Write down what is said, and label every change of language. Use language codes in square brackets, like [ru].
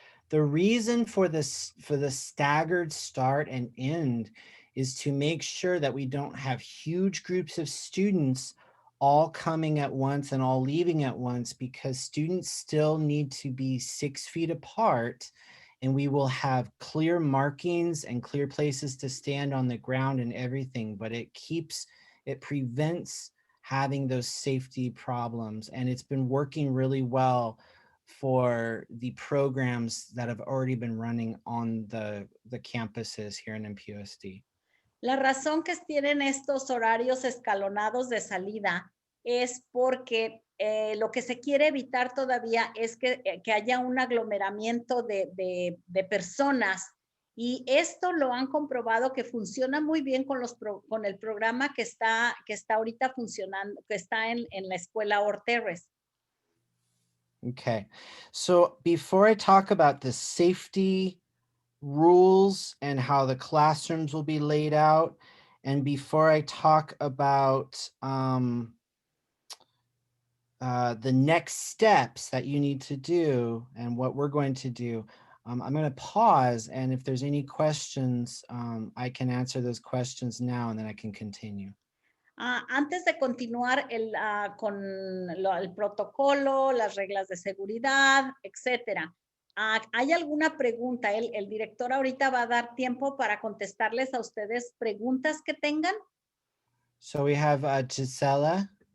[en] The reason for the staggered start and end is to make sure that we don't have huge groups of students all coming at once and all leaving at once, because students still need to be 6 feet apart, and we will have clear markings and clear places to stand on the ground and everything, but it prevents having those safety problems. And it's been working really well for the programs that have already been running on the campuses here in MPUSD. [es] La razón que tienen estos horarios escalonados de salida es porque lo que se quiere evitar todavía es que haya un aglomeramiento de personas, y esto lo han comprobado que funciona muy bien con el programa que está ahorita funcionando, que está en la escuela Terrace. [en] Okay, so before I talk about the safety rules and how the classrooms will be laid out And before I talk about the next steps that you need to do and what we're going to do, I'm going to pause, and if there's any questions, I can answer those questions now, and then I can continue. [es] Antes de continuar con el protocolo, las reglas de seguridad, etcétera, ¿hay alguna pregunta? El director ahorita va a dar tiempo para contestarles a ustedes preguntas que tengan. [en] So we have Gisela.